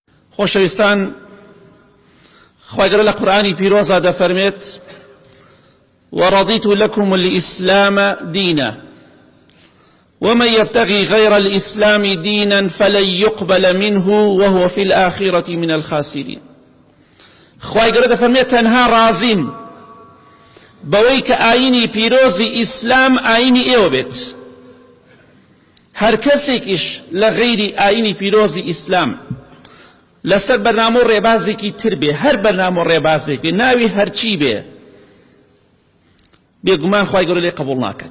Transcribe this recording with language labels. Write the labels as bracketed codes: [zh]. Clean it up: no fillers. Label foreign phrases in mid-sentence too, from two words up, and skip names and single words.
[ckb] خۆشەویستان، خوای گەورە لە قورئانی پیرۆزە دەفەرمێت [ar] وَرَضِيتُ لَكُمُ الْإِسْلَامَ دِينًا وَمَنْ يَبْتَغِي غَيْرَ الْإِسْلَامِ دِينًا فَلَنْ يُقْبَلَ مِنْهُ وَهُوَ فِي الْآخِرَةِ مِنَ الْخَاسِرِينَ. [ckb] خوای گەورە دەفەرمێت تەنها ڕازیم بەوەی کە ئاینی پیرۆزی ئیسلام ئاینی ئێوە بێت. هەر کەسێکیش لە غەیری ئاینی پیرۆزی ئیسلام لەسەر بەرنامە و ڕێبازێکی تر بێ، هەر بەرنامە و ڕێبازێک بێ، ناوی هەرچی بێ، بێگومان خوای گەورە لێ قبوڵ ناکات.